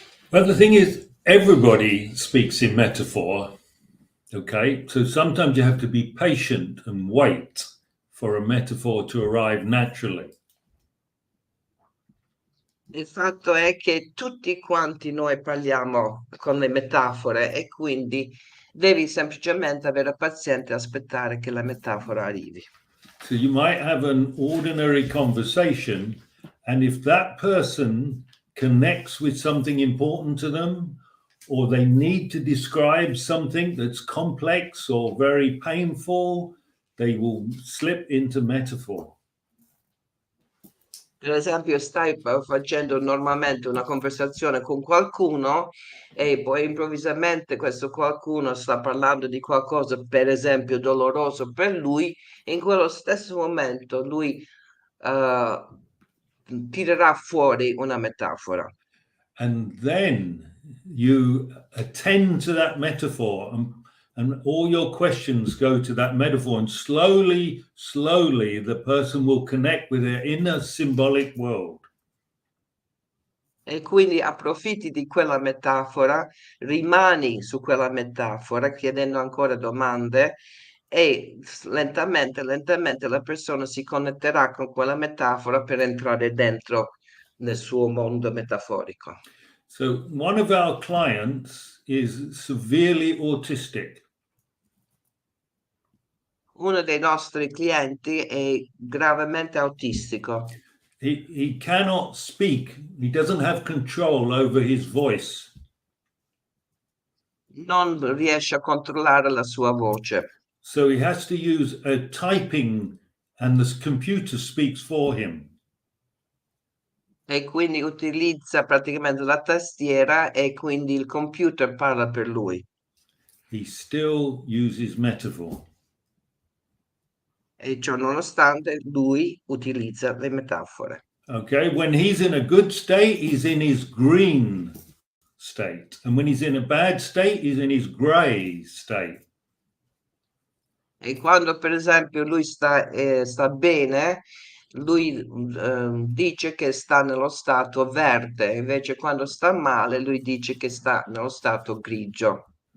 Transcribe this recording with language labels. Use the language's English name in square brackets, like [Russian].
[English] Well, the thing is, everybody speaks in metaphor, okay? So sometimes you have to be patient and wait for a metaphor to arrive naturally. [Italian] Il fatto è che tutti quanti noi parliamo con le metafore e quindi devi semplicemente avere pazienza e aspettare che la metafora arrivi. [English] So you might have an ordinary conversation, and if that person connects with something important to them, or they need to describe something that's complex or very painful, they will slip into metaphor. [Italian] Per esempio, stai facendo normalmente una conversazione con qualcuno e poi improvvisamente questo qualcuno sta parlando di qualcosa, per esempio, doloroso per lui, e in quello stesso momento lui eh, tirerà fuori una metafora. [English] And then you attend to that metaphor, and all your questions go to that metaphor, and slowly, slowly, the person will connect with their inner symbolic world. [Italian] E quindi approfitti di quella metafora, rimani su quella metafora chiedendo ancora domande e lentamente, lentamente la persona si connetterà con quella metafora per entrare dentro nel suo mondo metaforico. [English] So one of our clients is severely autistic. [Italian] Uno dei nostri clienti è gravemente autistico, [English] He cannot speak. He doesn't have control over his voice. [Italian] non riesce a controllare la sua voce. [English] So he has to use a typing, and the computer speaks for him. [Italian] E quindi utilizza praticamente la tastiera e quindi il computer parla per lui. [English] He still uses metaphor. [Italian] E ciò nonostante lui utilizza le metafore. [English] Okay, when he's in a good state, he's in his green state. And when he's in a bad state, he's in his gray state. [Italian] E quando per esempio lui sta bene, lui dice che sta nello stato verde, invece quando sta male lui dice che sta nello stato grigio.